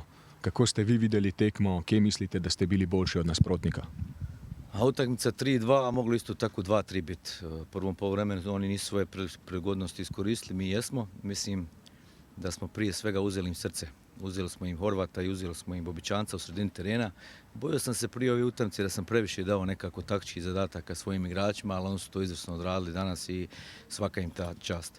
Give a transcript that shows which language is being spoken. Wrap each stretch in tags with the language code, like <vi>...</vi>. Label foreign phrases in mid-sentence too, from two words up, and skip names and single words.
<sl>Kako ste vi videli tekmo, kje mislite, da ste bili boljši od nasprotnika?</sl> <hr>A utakmica 3-2, a moglo isto tako 2-3 biti. U prvom poluvremenu oni nisu svoje prigodnosti iskoristili, mi jesmo. Mislim, da smo prije svega uzeli im srce. Uzeli smo im Horvata i uzeli smo im Bobičanca u sredini terena. Bojao sam se prije ove utakmice da sam previše dao nekako taktičkih zadataka svojim igračima, ali oni su to izvrsno odradili danas i svaka im ta čast.</hr>